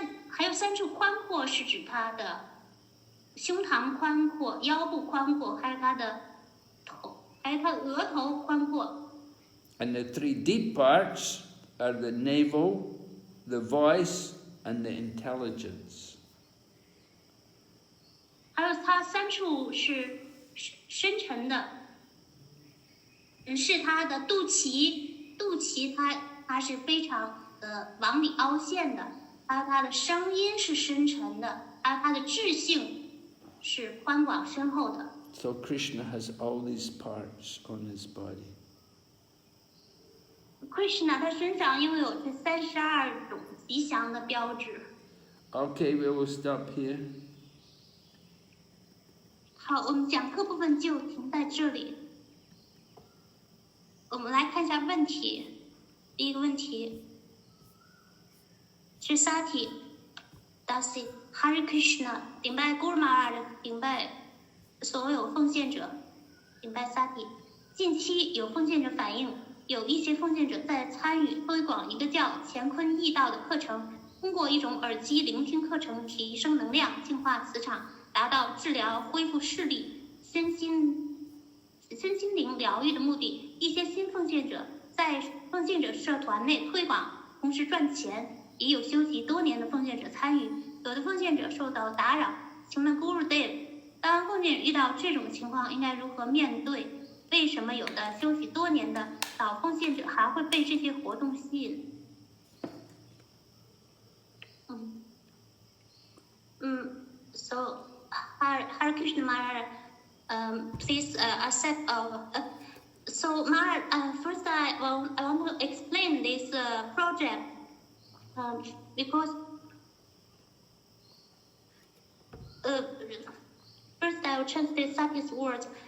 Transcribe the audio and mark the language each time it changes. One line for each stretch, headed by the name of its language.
Chinese: 还有3处宽阔是指它的胸膛宽阔、腰部宽阔，还有它的头，还有它额头宽阔。
English: And the 3 deep parts are the navel, the voice, and the intelligence.
Chinese: 还有它3处是深沉的，是他的肚脐它是非常往里凹陷的，它的声音是深沉的，它的智性是宽广深厚的。
English: So Krishna has all these parts on his body.
Chinese: Krishna 他身上拥有这32种吉祥的标志。
English: Okay, we will stop here.
Chinese: 好，我们讲课部分就停在这里。我们来看一下问题。第一个问题是 Sati Dasi Hare Krishna 顶拜 Guru Maharaj 顶拜所有奉献者，顶拜 Sati。近期有奉献者反映，有一些奉献者在参与推广一个叫乾坤易道的课程，通过一种耳机聆听课程提升能量、净化磁场，达到治疗、恢复视力、身心灵疗愈的目的。一些新奉献者在奉献者社团内推广，同时赚钱，也有修习多年的奉献者参与。有的奉献者受到打扰，请问 Guru Dev， 当奉献者遇到这种情况应该如何面对？为什么有的修习多年的老奉献者还会被这些活动吸引？
English: So Hare Krishna Maharaj, please accept so Maharaj, first I want to explain this project because first I will translate Sati's words.